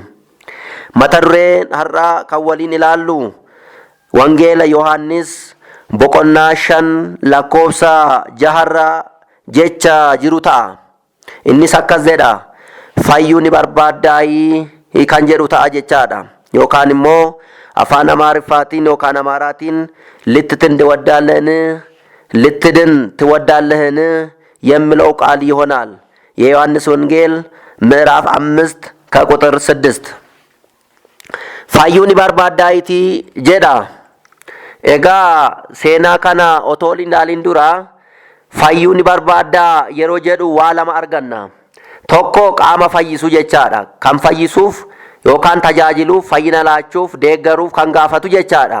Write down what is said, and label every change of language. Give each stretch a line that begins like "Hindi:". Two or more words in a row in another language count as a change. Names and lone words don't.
Oromo: Mata dureen har'aa kan waliin ilaallu Wangeela Yohaannis boqonnaa 5 lakkoofsa 6 jecha jiru ta'a. Innis akkas jedha. Fayyuu ni barbaaddaayii kan jedhu ta'a jechaadha. Yookaan immoo afaan Amaariffaatiin yookaan Amaaraatiin
Amharic: ልትትን ትወዳለህን ልትድን ትወዳለህን የሚለው ቃል ይሆናል። የዮሐንስ ወንጌል ምዕራፍ 5 ከቁጥር 6
Oromo: fayyuun barbaaddaayiti jedha. Egaa seenaa kana otoo ilaalin dura fayyuun barbaaddaa yeroo jedhu waa lama arganna. Tokko qaama fayyisuu jechaadha. Kan fayyisuuf yookaan tajaajiluuf fayyina laachuuf deeggaruuf kan gaafatu jechaadha.